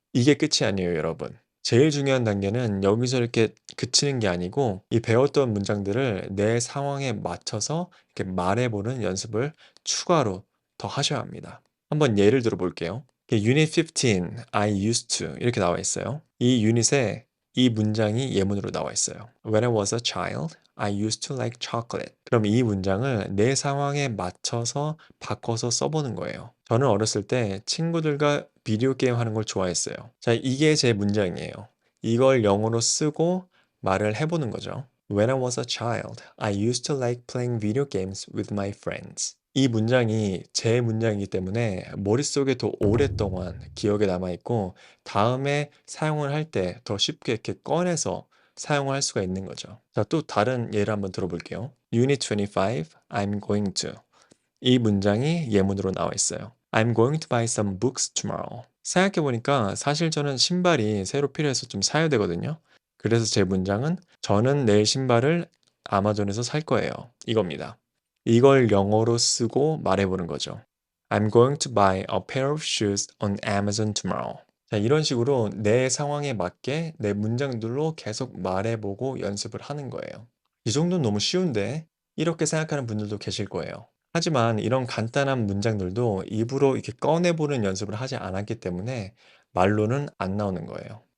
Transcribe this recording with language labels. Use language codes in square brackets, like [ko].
[ko] 이게 끝이 아니에요, 여러분. 제일 중요한 단계는 여기서 이렇게 그치는 게 아니고 이 배웠던 문장들을 내 상황에 맞춰서 이렇게 말해보는 연습을 추가로 더 하셔야 합니다. 한번 예를 들어 볼게요. 유닛 15, [en] I used to [ko] 이렇게 나와 있어요. 이 유닛에 이 문장이 예문으로 나와 있어요. [en] When I was a child, I used to like chocolate. [ko] 그럼 이 문장을 내 상황에 맞춰서 바꿔서 써보는 거예요. 저는 어렸을 때 친구들과 비디오 게임 하는 걸 좋아했어요. 자, 이게 제 문장이에요. 이걸 영어로 쓰고 말을 해보는 거죠. [en] When I was a child, I used to like playing video games with my friends. [ko] 이 문장이 제 문장이기 때문에 머릿속에 더 오랫동안 기억에 남아있고 다음에 사용을 할 때 더 쉽게 이렇게 꺼내서 사용을 할 수가 있는 거죠. 자, 또 다른 예를 한번 들어볼게요. [en] Unit 25, I'm going to. [ko] 이 문장이 예문으로 나와 있어요. [en] I'm going to buy some books tomorrow. [ko] 생각해보니까 사실 저는 신발이 새로 필요해서 좀 사야 되거든요. 그래서 제 문장은 저는 내일 신발을 아마존에서 살 거예요. 이겁니다. 이걸 영어로 쓰고 말해보는 거죠. [en] I'm going to buy a pair of shoes on Amazon tomorrow. [ko] 자, 이런 식으로 내 상황에 맞게 내 문장들로 계속 말해보고 연습을 하는 거예요. 이 정도는 너무 쉬운데 이렇게 생각하는 분들도 계실 거예요. 하지만 이런 간단한 문장들도 입으로 이렇게 꺼내보는 연습을 하지 않았기 때문에 말로는 안 나오는 거예요.